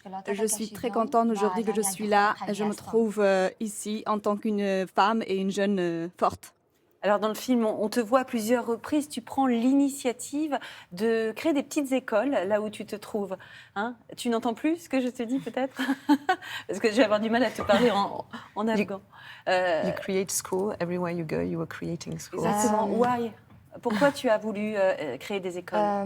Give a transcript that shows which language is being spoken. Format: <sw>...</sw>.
<fr>Je suis très contente aujourd'hui que je suis là. Je me trouve ici en tant qu'une femme et une jeune forte. Alors dans le film, on te voit à plusieurs reprises, tu prends l'initiative de créer des petites écoles là où tu te trouves. Hein, tu n'entends plus ce que je te dis peut-être? Parce que je vais avoir du mal à te parler en afghan.</fr> <en>You create school, everywhere you go, you are creating school.</en> <fr>Exactement,</fr> <en>why?</en> <fr>Pourquoi tu as voulu créer des écoles?</fr>